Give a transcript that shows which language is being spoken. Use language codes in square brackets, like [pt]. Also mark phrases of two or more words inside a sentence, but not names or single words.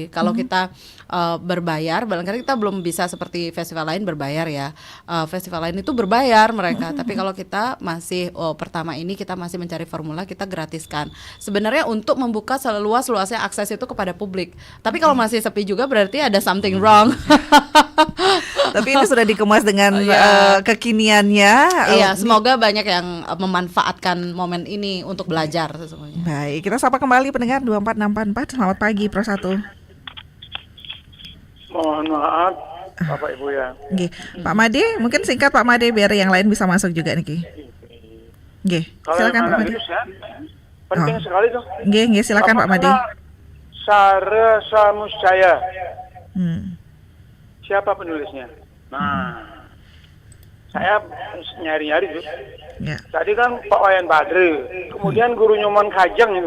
[id] Kalau kita berbayar, barangkali kita belum bisa seperti festival lain berbayar ya. Festival lain itu berbayar mereka, tapi kalau kita masih pertama ini kita masih mencari formula, kita gratiskan. Sebenarnya untuk membuka seluas-luasnya akses itu kepada publik. Tapi kalau masih sepi juga berarti ada [en] something wrong. [id] Tapi ini sudah dikemas dengan kekiniannya. Iya, semoga banyak yang memanfaatkan momen ini untuk belajar sesungguhnya. Baik, kita sapa kembali pendengar 24644. Selamat pagi Pro 1. Mohon maaf Bapak Ibu ya. Nggih. Pak Made, mungkin singkat Pak Made biar yang lain bisa masuk juga niki. Nggih, Kalau silakan yang Pak anak Made. itu ya, penting sekali tuh. Nggih, silakan Pak Made. Sara Samuscaya. Siapa penulisnya? Nah, saya nyari-nyari tuh. Ya. Tadi kan Pak Wayan Badre, kemudian Guru Nyoman Kajang itu.